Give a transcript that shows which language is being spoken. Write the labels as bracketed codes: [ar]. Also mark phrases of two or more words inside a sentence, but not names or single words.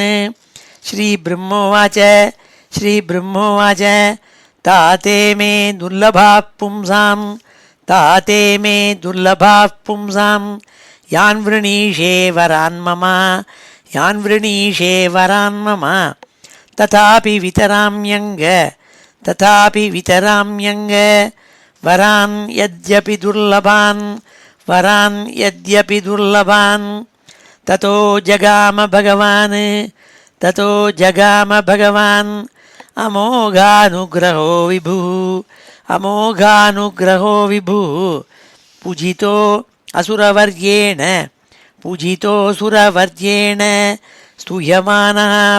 [sa] श्रीब्रह्मोवाच श्रीब्रह्मोवाच तातेमे दुर्लभाः पुंसां तातेमे दुर्लभाः पुंसां यान् वृणीषे वरान् मम यान् वृणीषे वरान् मम तथापि वितराम्यङ्ग तथापि वितराम्यङ्ग वरान् यद्यपि दुर्लभान् वरान् यद्यपि दुर्लभान् ततो जगाम भगवान् अमोघानुग्रहो विभुः पूजितो असुरवर्येण स्तूयमानः